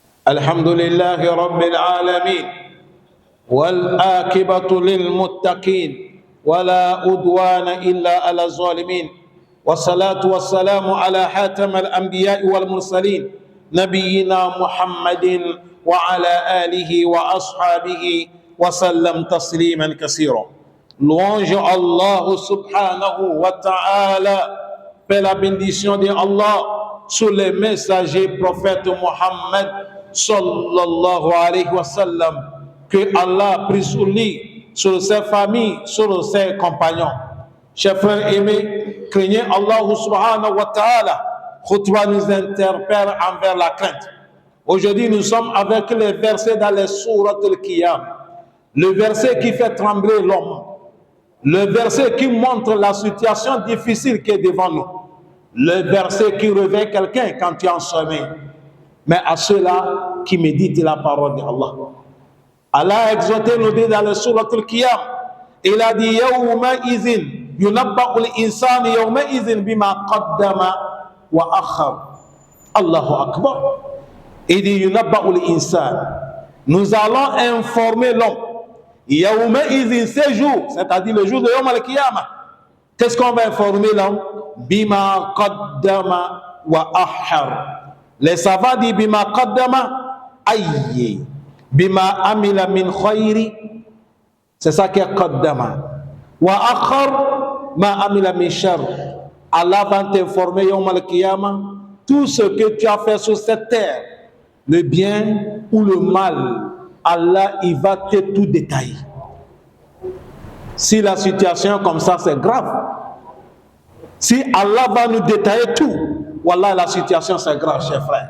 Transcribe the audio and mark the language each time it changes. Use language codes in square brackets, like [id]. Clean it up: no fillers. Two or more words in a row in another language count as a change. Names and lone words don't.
[ar] الحمد لله رب العالمين والآكبة للمتقين ولا أدوان إلا على الظالمين والصلاة والسلام على حاتم الأنبياء والمرسلين نبينا محمد وعلى آله وأصحابه وسلم تسليما كثيرا. [fr] Louange Allah [ar] سبحانه وتعالى, [fr] paix la bénédiction de Allah sur les messagers prophètes Mohammed [ar] صلى الله عليه وسلم, [fr] que Allah prie sur lui, sur ses familles, sur ses compagnons. Chers frères aimés, craignez Allah [ar] سبحانه وتعالى. [fr] Khutba nous interpelle envers la crainte. Aujourd'hui, nous sommes avec les versets dans les sourates al-Qiyam. Le verset qui fait trembler l'homme. Le verset qui montre la situation difficile qui est devant nous. Le verset qui réveille quelqu'un quand tu es en sommeil. Mais à ceux-là qui méditent la parole d'Allah. Allah a exhorté nous dans le sourate al-Qiyam. Il a dit [ar] يومئذ ينبأ الإنسان يومئذ بما قدم وأخر. الله أكبر. [fr] Il dit [ar] ينبأ الإنسان. [fr] Nous allons informer l'homme. [ar] يومئذ, [fr] ce jour, c'est-à-dire le jour de [ar] يوم القيامة. [fr] Qu'est-ce qu'on va informer l'homme? [ar] بما قدم وأخر. [fr] Les savants disent [ar] بما قدم أي. بما عمل من خير, [fr] c'est ça qui est qaddama. [ar] وأخر ما عمل من شر. [fr] Allah va t'informer [ar] يوم القيامة [fr] tout ce que tu as fait sur cette terre, le bien ou le mal. Allah, il va te tout détailler. Si la situation est comme ça, c'est grave. Si Allah va nous détailler tout, wallah, la situation c'est grave, chers frères.